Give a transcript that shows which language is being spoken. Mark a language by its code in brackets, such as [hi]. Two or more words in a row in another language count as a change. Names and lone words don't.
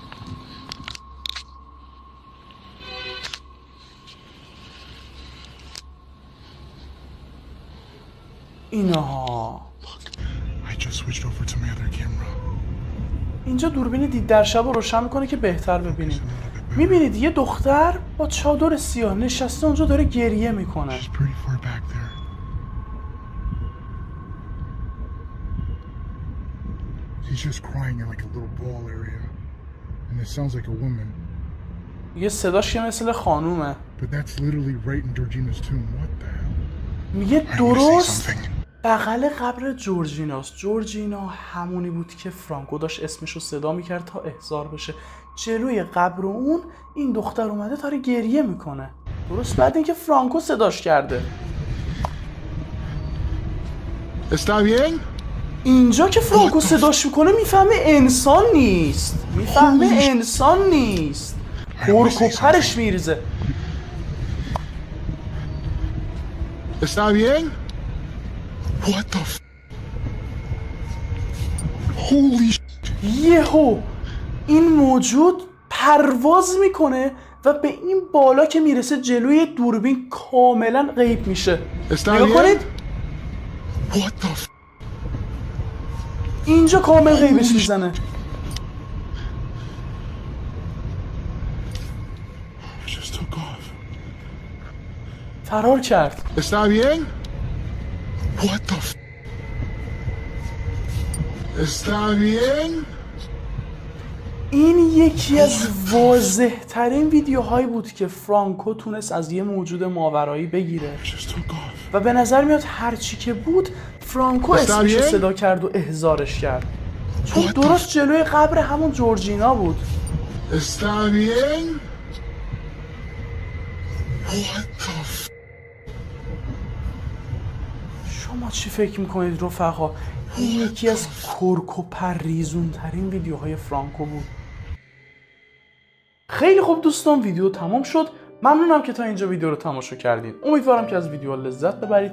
[fa] اینها اینجا دوربین دید در شب رو روشن میکنه که بهتر ببینیم. میبینید یه دختر با چادر سیاه نشسته اونجا داره گریه میکنه. [en] She's just crying in like a little ball area. And it sounds like a woman. [fa] یه صداش که مثل خانومه. [en] But that's literally right in Georgina's tomb. What the hell? [fa] میگه درست بغل قبر جورجیناست. جورجینا همونی بود که فرانکو داشت اسمشو صدا میکرد تا احضار بشه. جلوی قبر اون این دختر اومده داره گریه میکنه. درست بعد اینکه فرانکو صداش کرده. [es] Está bien? [fa] اینجا که فرانکو صداش میکنه میفهمه انسان نیست. کرک و پرش میریزه. [es] Está bien? [en] What the f... Holy shit. [fa] یهو این موجود پرواز میکنه و به این بالا که میرسه جلوی دوربین کاملا غیب میشه. نگاه کنید. [en] What the f... [fa] اینجا کامل غیبش میزنه. [en] Just took off. [fa] فرار کرد. [es] Está bien? [en] What the f... [es] Está bien? [fa] این یکی از واضح ترین ویدیوهایی بود که فرانکو تونست از یه موجود ماورایی بگیره و به نظر میاد هرچی که بود فرانکو اسمش رو صدا کرد و احضارش کرد، چون درست جلوی قبر همون جورجینا بود. [es] Está bien? [en] What the f... [fa] شما چی فکر میکنید رفقا؟ این یکی از کرک و پریزون ترین ویدیوهای فرانکو بود. خیلی خوب دوستان، ویدیو تمام شد. ممنونم که تا اینجا ویدیو رو تماشا کردین. امیدوارم که از ویدیو لذت ببرید.